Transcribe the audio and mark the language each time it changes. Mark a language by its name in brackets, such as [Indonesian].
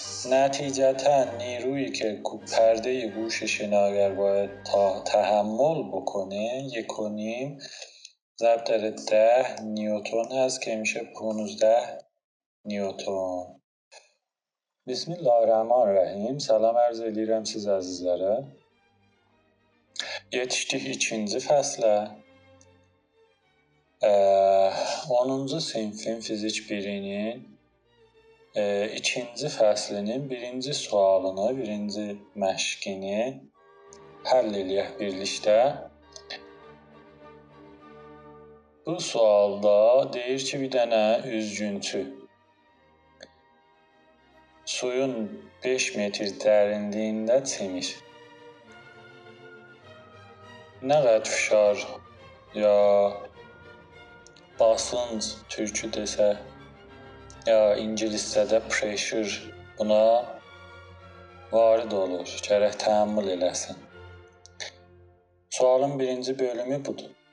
[Persian] نتیجتا نیرویی که پرده گوش شناگر باید تحمل بکنه 1.5 ضرب در 10 نیوتن هست که میشه 15 نیوتن. [Arabic] بسم الله الرحمن الرحیم. [Azerbaijani] Salam arz edirəm siz əzizlərə. Yetişdik ikinci fəslə. 10-cu sinfin fizik 1-nin ikinci fəslinin birinci sualını, birinci məşqini həll eləyək birlikdə. Bu sualda deyir ki, bir dənə üzgüncü suyun 5 metr dərinliyində çimir. Nə qədər fişar ya basınc türkü desə ya ingiliscədə pressure buna varid olur, gərək təhəmmül eləsin. Sualın birinci bölümü budur.